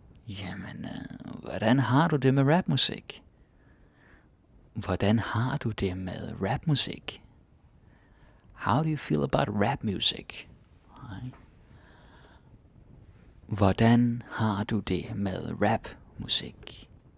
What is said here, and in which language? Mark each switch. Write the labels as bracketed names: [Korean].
[Danish] Jamen, hvordan har du det med rapmusik? Hvordan har du det med rapmusik? [English] How do you feel about rap music? Right. [Danish] Hvordan har du det med rapmusik?